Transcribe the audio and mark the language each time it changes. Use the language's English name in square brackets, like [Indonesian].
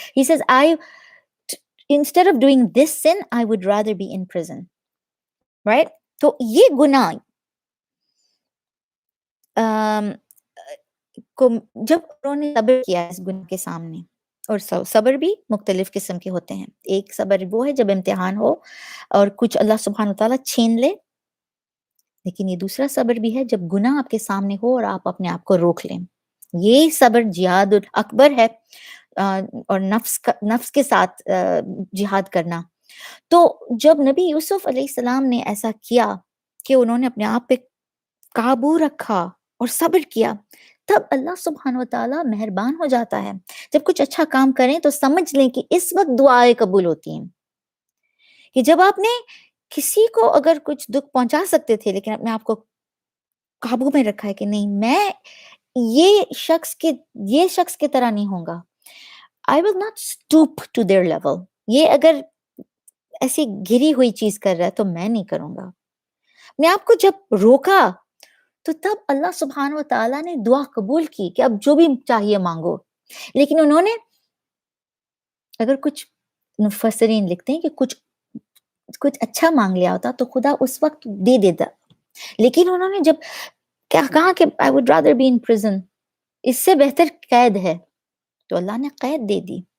[English] He says instead of doing this sin I would rather be in prison, right. [Urdu] تو یہ گناہ کو جب انہوں نے صبر کیا اس گناہ کے سامنے، اور صبر بھی مختلف قسم کے ہوتے ہیں. ایک صبر وہ ہے جب امتحان ہو اور کچھ اللہ سبحانہ وتعالیٰ چھین لے، لیکن یہ دوسرا صبر بھی ہے جب گناہ آپ کے سامنے ہو اور آپ اپنے آپ کو روک لیں. یہ صبر جہاد اکبر ہے، اور نفس کے ساتھ جہاد کرنا. تو جب نبی یوسف علیہ السلام نے ایسا کیا کہ انہوں نے اپنے آپ پہ قابو رکھا اور صبر کیا، تب اللہ سبحانہ وتعالیٰ مہربان ہو جاتا ہے. جب کچھ اچھا کام کریں تو سمجھ لیں کہ اس وقت دعائیں قبول ہوتی ہیں، کہ جب آپ نے کسی کو اگر کچھ دکھ پہنچا سکتے تھے لیکن اپنے آپ کو قابو میں رکھا ہے کہ نہیں، میں یہ شخص کے طرح نہیں ہوں گا. [English] I will not stoop to their level. [Urdu] یہ اگر ایسی گری ہوئی چیز کر رہا ہے تو میں نہیں کروں گا. اپنے آپ کو جب روکا تو تب اللہ سبحانہ وتعالیٰ نے دعا قبول کی کہ اب جو بھی چاہیے مانگو. لیکن انہوں نے اگر کچھ مفسرین لکھتے ہیں کہ کچھ اچھا مانگ لیا ہوتا تو خدا اس وقت دے دیتا، لیکن انہوں نے جب کہا کہ [English] I would rather be in prison، [Urdu] اس سے بہتر قید ہے، تو اللہ نے قید دے دی.